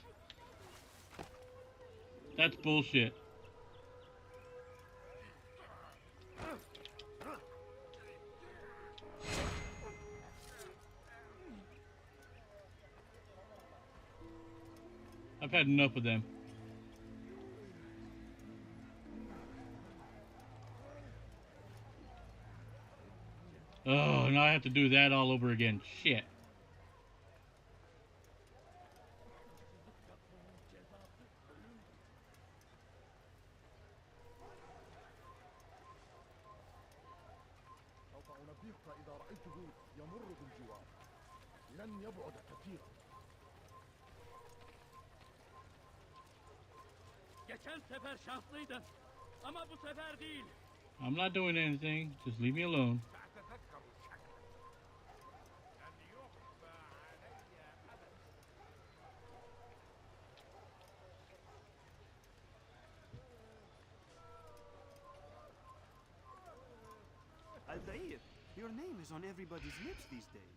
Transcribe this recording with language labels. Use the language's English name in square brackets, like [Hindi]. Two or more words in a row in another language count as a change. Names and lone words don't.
[English] That's bullshit. I've had enough of them. Oh, now I have to do that all over again. Shit. [Arabic] سوف أنبهك إذا رأيته يمر بالجوار. لن يبعد كثيرا. [Turkish] Geçen sefer şanslıydın ama bu sefer değil. [English] I'm not doing anything. Just leave me alone. Altair, your name is on everybody's lips these days.